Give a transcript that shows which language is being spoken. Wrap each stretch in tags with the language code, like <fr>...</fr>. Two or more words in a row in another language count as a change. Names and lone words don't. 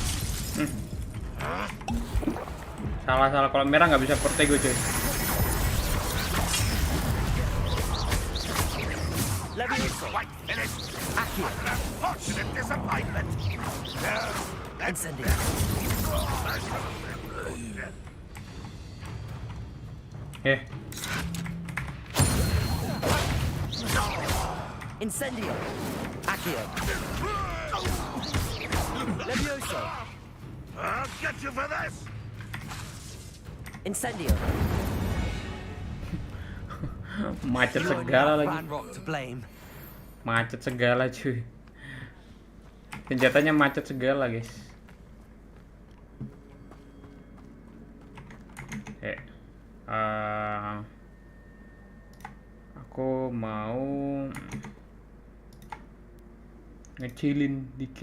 <id>Salah kalau merah nggak bisa Protego cuy. Levioso. Accio.</id> <en>Unfortunate disappointment.</en> <id>Incendio. Incendio. Accio. Levioso.</id> <en>I'll get you for this.</en> <id>Incendio. Macet</id> <en>You only</en> <id>segala</id> <en>have</en> <id>lagi.</id> <en>Ranrock to blame.</en> <id>Macet segala cuy. Senjatanya macet segala guys. Aku mau ngecilin dikit.</id>